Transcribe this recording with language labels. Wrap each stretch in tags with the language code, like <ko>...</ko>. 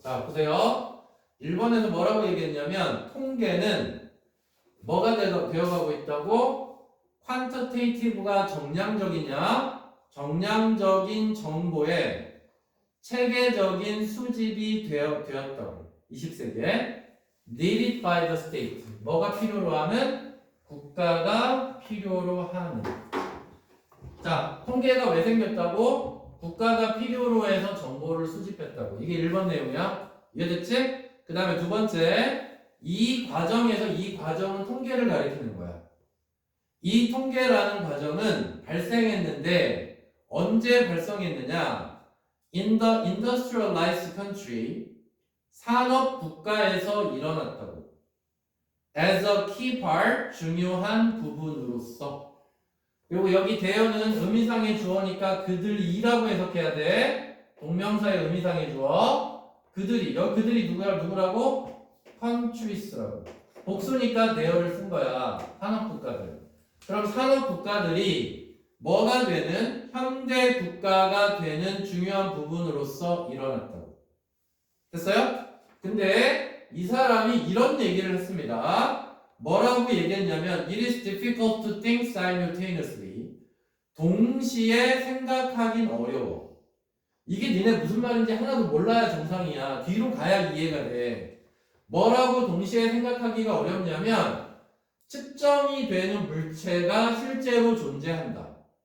<ko>자, 보세요. 1번에서 뭐라고 얘기했냐면 통계는 뭐가 되어가고 있다고? 퀀터테이티브가 정량적이냐? 정량적인 정보에 체계적인 수집이 되었다고. 20세기에</ko> <en>needed by the state.</en> <ko>뭐가 필요로 하는? 국가가 필요로 하는. 자, 통계가 왜 생겼다고? 국가가 필요로 해서 정보를 수집했다고. 이게 1번 내용이야. 이해됐지? 그 다음에 두 번째, 이 과정은 통계를 가리키는 거야. 이 통계라는 과정은 발생했는데 언제 발생했느냐?</ko> <en>In the industrialized country,</en> <ko>산업 국가에서 일어났다고.</ko> <en>As a key part,</en> <ko>중요한 부분으로서. 그리고 여기 대어는 의미상의 주어니까 그들이라고 해석해야 돼. 동명사의 의미상의 주어. 그들이 누구라고? countries라고. 복수니까 대어를 쓴 거야. 산업 국가들. 그럼 산업 국가들이 뭐가 되는? 현대 국가가 되는 중요한 부분으로서 일어났다고. 됐어요? 근데 이 사람이 이런 얘기를 했습니다. 뭐라고 얘기했냐면</ko> <en>It is difficult to think simultaneously.</en> <ko>동시에 생각하긴 어려워. 이게 니네 무슨 말인지 하나도 몰라야 정상이야. 뒤로 가야 이해가 돼. 뭐라고 동시에 생각하기가 어렵냐면 측정이 되는 물체가 실제로 존재한다.</ko>